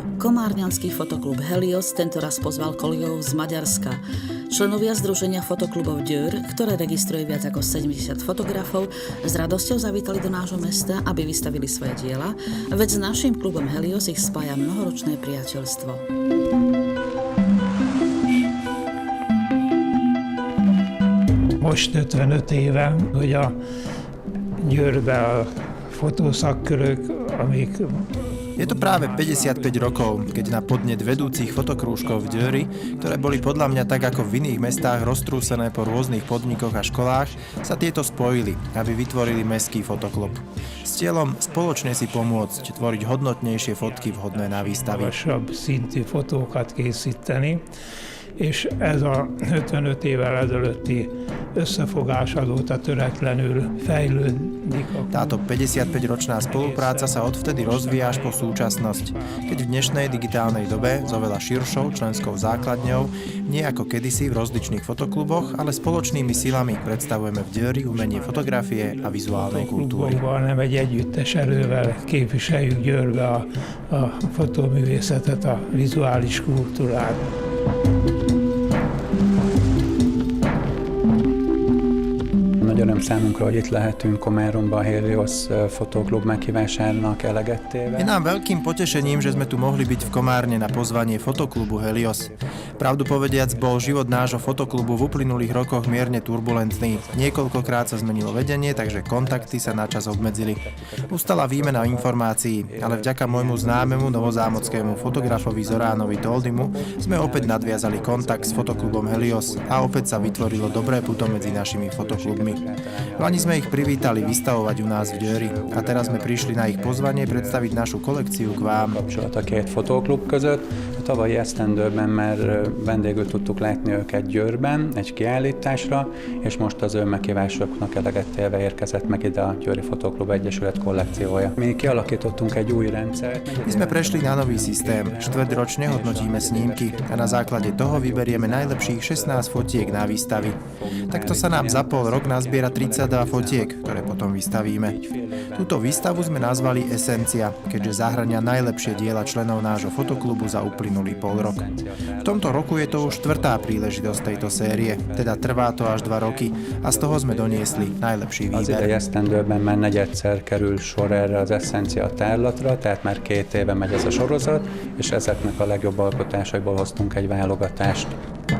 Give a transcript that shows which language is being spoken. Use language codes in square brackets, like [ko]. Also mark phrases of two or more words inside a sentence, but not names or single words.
[sk] Komárňanský fotoklub Helios tentoraz pozval kolegov z Maďarska. Členovia združenia fotoklubov Győr, ktoré registruje viac ako 70 fotografov, s radosťou zavítali do nášho mesta, aby vystavili svoje diela, veď s naším klubom Helios ich spája mnohoročné priateľstvo. [hu] Most 55 éve, hogy a Győrbe a fotószakkörök, amik... [sk] Je to práve 55 rokov, keď na podnet vedúcich fotokrúžkov v Győri, ktoré boli podľa mňa tak ako v iných mestách roztrúsené po rôznych podnikoch a školách, sa tieto spojili, aby vytvorili mestský fotoklub. S cieľom spoločne si pomôcť tvoriť hodnotnejšie fotky vhodné na výstavy. [hu] Magasabb szintű fotókat készíteni, és ez a 55 évvel ezelőtti összefogás azóta töretlenül fejlődik. [sk] Táto 55-ročná spolupráca sa odvtedy rozvíja až po súčasnosť, keď v dnešnej digitálnej dobe s oveľa širšou členskou základňou, nie ako kedysi v rozličných fotokluboch, ale spoločnými silami predstavujeme v Győri umenie fotografie a vizuálnej kultúry. [hu] Nem egy együttes erővel képviseljük Győrbe a fotóművészetet, a vizuális kultúrát. Nagy öröm számunkra, hogy itt lehetünk Komáromban a Helios fotóklub meghívásának eleget téve. [sk] Je nám veľkým potešením, že sme tu mohli byť v Komárne na pozvanie fotoklubu Helios. Pravdu povediac, bol život nášho fotoklubu v uplynulých rokoch mierne turbulentný. Niekoľkokrát sa zmenilo vedenie, takže kontakty sa načas obmedzili. Ustala výmena informácií, ale vďaka môjmu známemu novozámockému fotografovi Zoránovi Toldimu sme opäť nadviazali kontakt s fotoklubom Helios a opäť sa vytvorilo dobré puto medzi našimi fotoklubmi. Lani sme ich privítali vystavovať u nás v Győri a teraz sme prišli na ich pozvanie predstaviť našu kolekciu k vám. [hu] Kapcsolat a két fotóklub között. A tavalyi esztendőben már vendégül tudtuk látni őket Győrben egy kiállításra, és most az ő meghívásoknak eleget téve érkezett meg ide a Győri Fotóklub Egyesület kollekciója. Mi kialakítottunk egy új rendszert. [sk] My sme prešli na nový systém. Štvrťročne hodnotíme snímky a na základe toho vyberieme najlepších 16 fotiek na výstavy. Takto sa nám za pol rok nazbiera 32 fotiek, ktoré potom vystavíme. Túto výstavu sme nazvali Esencia, keďže zahrania najlepšie diela členov nášho fotoklubu za uplynulý pol rok. V tomto roku je to už 4. príležitosť tejto série, teda trvá to až 2 roky a z toho sme doniesli najlepší [hu] Az [sk] výber. [hu] idei esztendőben már negyedszer kerül sor erre az Essencia tárlatra, tehát már 2 éve megy ez a sorozat, és ezeknek a legjobb alkotásaiból hoztunk egy válogatást.